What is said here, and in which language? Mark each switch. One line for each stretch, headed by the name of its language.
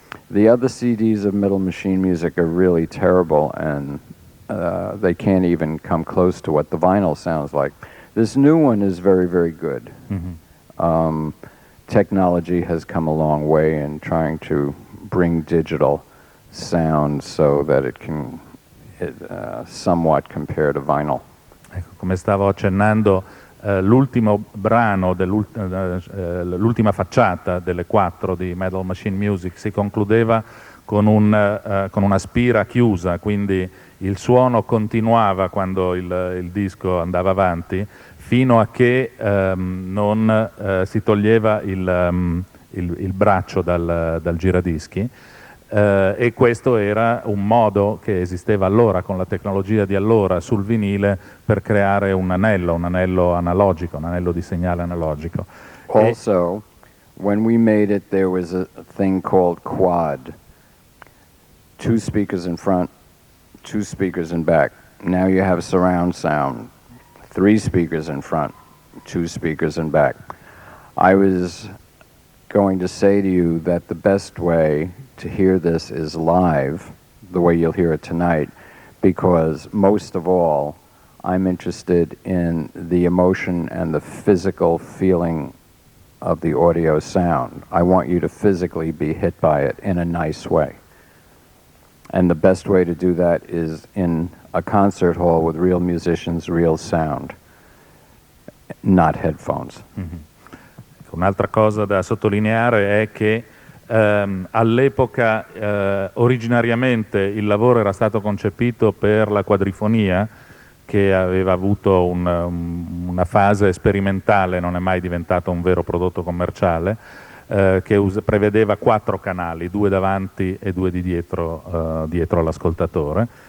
English: The other CDs of Metal Machine music are really terrible, and they can't even come close to what the vinyl sounds like. This new one is very, very good. Technology has come a long way in trying to bring digital sound so that it can somewhat compare to vinyl.
Italian: Ecco, come stavo accennando, l'ultimo brano, l'ultima facciata delle 4 di Metal Machine Music si concludeva con una spira chiusa, quindi il suono continuava quando il disco andava avanti, fino a che non si toglieva il braccio dal giradischi, e questo era un modo che esisteva allora con la tecnologia di allora sul vinile per creare un anello analogico, un anello di segnale analogico.
English: Also, when we made it, there was a thing called quad. 2 speakers in front, 2 speakers in back. Now you have surround sound. 3 speakers in front, 2 speakers in back. I was going to say to you that the best way to hear this is live, the way you'll hear it tonight, because most of all, I'm interested in the emotion and the physical feeling of the audio sound. I want you to physically be hit by it in a nice way. And the best way to do that is in a concert hall with real musicians, real sound, not headphones. Mm-hmm.
Italian: Un'altra cosa da sottolineare è che all'epoca originariamente il lavoro era stato concepito per la quadrifonia, che aveva avuto una fase sperimentale, non è mai diventato un vero prodotto commerciale, che prevedeva 4 canali, 2 davanti e 2 di dietro, dietro all'ascoltatore.